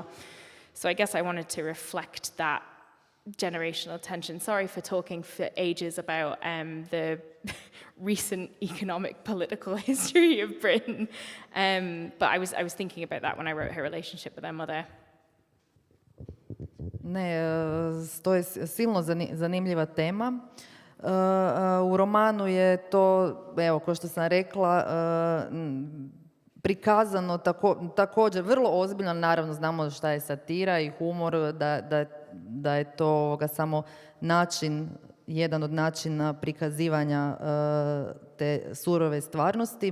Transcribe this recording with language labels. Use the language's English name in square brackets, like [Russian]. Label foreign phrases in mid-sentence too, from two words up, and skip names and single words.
[English] So I guess I wanted to reflect that generational tension. Sorry for talking for ages about the recent economic political history of Britain, but I was thinking about that when I wrote her relationship with her mother. [Croatian] Ne, to je silno zanimljiva tema. U romanu je to, evo, kao što sam rekla, prikazano također vrlo ozbiljno. Naravno, znamo šta je satira i humor, da je to samo način, jedan od načina prikazivanja te surove stvarnosti.